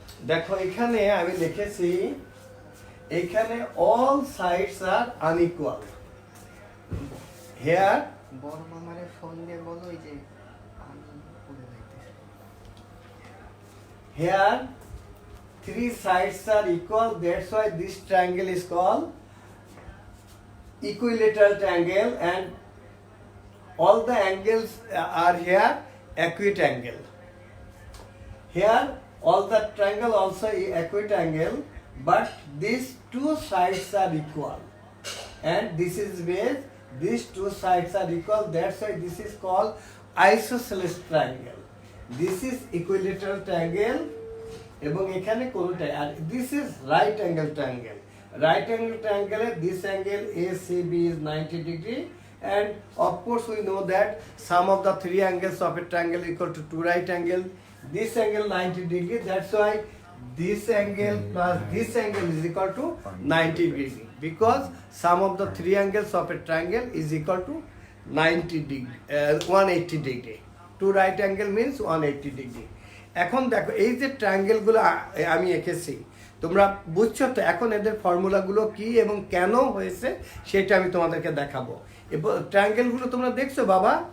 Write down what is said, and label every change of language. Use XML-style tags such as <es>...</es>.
<bn>দেখো এখানে আমি লিখেছি, এখানে</bn> <en>all sides are unequal. Here</en> <bn>বড় মামারে ফোন দিয়ে বলো যে আমি পড়ে যাইতেছি।</bn> <en>Here three sides are equal, that's why this triangle is called equilateral triangle, and all the angles are here equitangle. Here all the triangle also is equitangle, but these two sides are equal, and this is where these two sides are equal, that's why this is called isosceles triangle. This is equilateral triangle</en> <bn>এবং এখানে কোনটা, আর</bn> <en>this is right angle triangle. Right angle triangle, this angle ACB is 90 degree, and of course we know that sum of the three angles of a triangle equal to two right angle. This angle 90 degree, that's why this angle plus this angle is equal to 90 degree, because sum of the three angles of a triangle is equal to 90 degree, 180 degree. Two right angle means 180 degree.</en> <bn>এখন দেখো এই যে ট্রায়াঙ্গেলগুলো আমি এঁকেছি, তোমরা বুঝছো তো? এখন এদের ফর্মুলাগুলো কি এবং কেন হয়েছে সেটা আমি তোমাদেরকে দেখাবো। এবং ট্রায়াঙ্গেলগুলো তোমরা দেখছো বাবা?</bn>